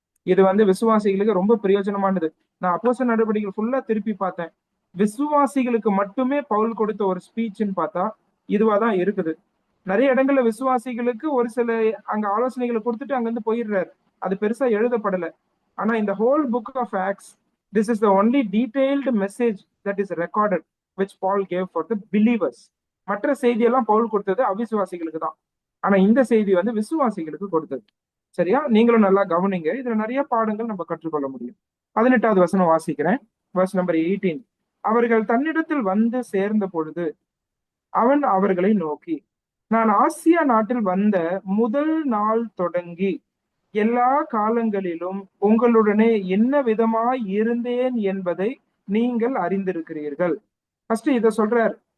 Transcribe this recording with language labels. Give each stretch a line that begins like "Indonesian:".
Tamil: இது விசுவாசிகளுக்கு ரொம்ப பிரயோஜனமானது. நான் அப்போஸ்தலர் நடவடிக்கைகள் ஃபுல்லா திருப்பி பார்த்தேன். விசுவாசிகளுக்கு மட்டுமே பவுல் கொடுத்த ஒரு ஸ்பீச்ன்னு பார்த்தா இதுவாதான் இருக்குது. நிறைய இடங்கள்ல விசுவாசிகளுக்கு ஒரு சில அங்க ஆலோசனைகளை கொடுத்துட்டு அங்கிருந்து போயிடுறாரு, அது பெருசா எழுதப்படல. ஆனா இந்த
English: Whole book of Acts, this is the only detailed message that is recorded which Paul gave for the believers.
Tamil: மற்ற செய்தியெல்லாம் பவுல் கொடுத்தது அவிசுவாசிகளுக்கு தான், ஆனா இந்த செய்தி விசுவாசிகளுக்கு கொடுத்தது. சரியா, நீங்களும் நல்லா கவனிங்க, இதுல நிறைய பாடங்கள் நம்ம கற்றுக்கொள்ள முடியும். 18வது வசனம் வாசிக்கிறேன்,
English: verse number 18.
Tamil: அவர்கள் தன்னிடத்தில் வந்து சேர்ந்த பொழுது அவன் அவர்களை நோக்கி, நான் ஆசியா நாட்டில் வந்த முதல் நாள் தொடங்கி எல்லா காலங்களிலும் உங்களுடனே என்ன விதமாய் இருந்தேன் என்பதை நீங்கள் அறிந்திருக்கிறீர்கள். ஃபர்ஸ்ட் இத சொல்றார்.